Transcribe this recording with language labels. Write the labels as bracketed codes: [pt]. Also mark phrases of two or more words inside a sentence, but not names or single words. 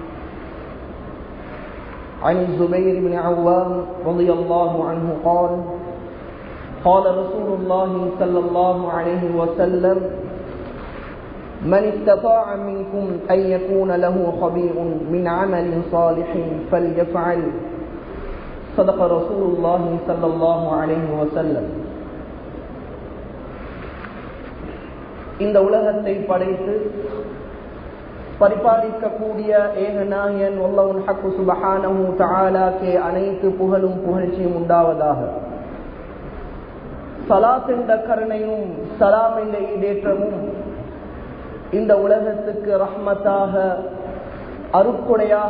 [ar] عن الزبير بن عوام رضي الله عنه قال قال رسول الله صلى الله عليه وسلم من استطاع منكم أن يكون له خبير من عمل صالح فليفعل صدق رسول الله صلى الله عليه وسلم. [ta] இந்த உலகத்தை படைத்து பரிபாலிக்கக்கூடிய ஏகநாயகன் அல்லாஹ் [ar] الحق سبحانه تعالى [ta] அனைத்து புகழும் புகழ்ச்சியும் உண்டாவதாக. ஸலாத் என்ற கருணையும் சலாம் என்ற ஈடேற்றமும் இந்த உலகத்துக்கு ரஹ்மத்தாக அருட்கொடையாக